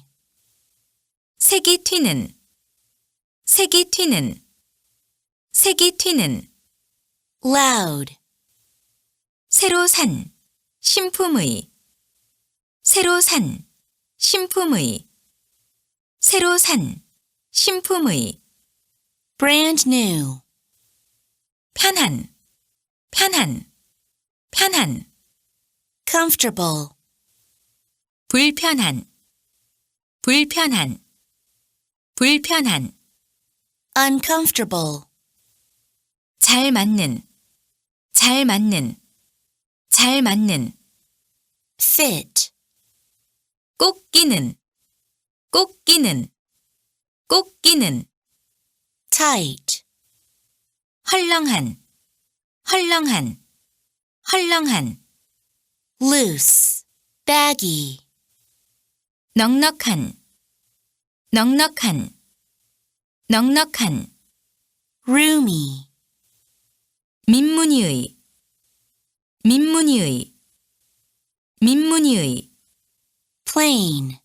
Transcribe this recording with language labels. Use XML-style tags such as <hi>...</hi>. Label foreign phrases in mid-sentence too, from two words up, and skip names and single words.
<ko>색이 튀는, 색이 튀는, 색이 튀는,</ko> <en>loud,</en> <ko>새로 산, 신품의, 새로 산, 신품의, 새로 산, 신품의,</ko> <en>brand new,</en> <ko>편한, 편한, 편한,</ko> <en>comfortable,</en> <ko>불편한, 불편한, 불편한,</ko> <en>uncomfortable,</en> <ko>잘 맞는, 잘 맞는, 잘 맞는,</ko> <en>fit,</en> <ko>꼭 끼는, 꼭 끼는, 꼭 끼는,</ko> <en>tight,</en> <ko>헐렁한, 헐렁한, 헐렁한,</ko> <en>loose, baggy,</en> <ko>넉넉한, 넉넉한, 넉넉한,</ko> <en>roomy,</en> <ko>민무니의, 민무니의, 민무니의,</ko> <en>plain,</en>